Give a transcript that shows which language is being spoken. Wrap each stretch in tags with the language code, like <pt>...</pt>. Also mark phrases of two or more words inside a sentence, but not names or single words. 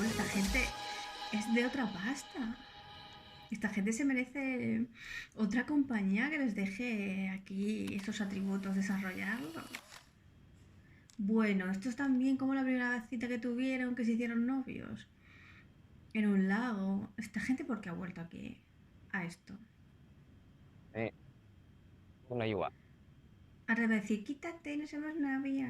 <es>Esta gente es de otra pasta. Esta gente se merece otra compañía que les deje aquí esos atributos desarrollarlos. Bueno, esto es también como la primera cita que tuvieron, que se hicieron novios. En un lago. Esta gente, ¿por qué ha vuelto aquí? A esto.</es> <th>นี่ทำอะไรอยู่อ่ะ</th> <es>Ahora va a decir, quítate, no somos novios.</es>